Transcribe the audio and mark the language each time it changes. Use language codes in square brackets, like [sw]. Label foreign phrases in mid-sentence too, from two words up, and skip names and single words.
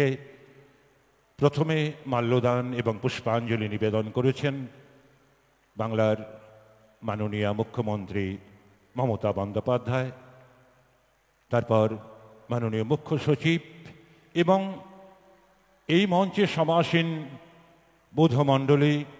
[bn] প্রথমে মাল্যদান এবং পুষ্পাঞ্জলি নিবেদন করেছেন বাংলার মাননীয় মুখ্যমন্ত্রী মমতা বন্দ্যোপাধ্যায়, তারপর মাননীয় মুখ্য সচিব এবং এই মঞ্চে সমাসীন বৌদ্ধমণ্ডলী।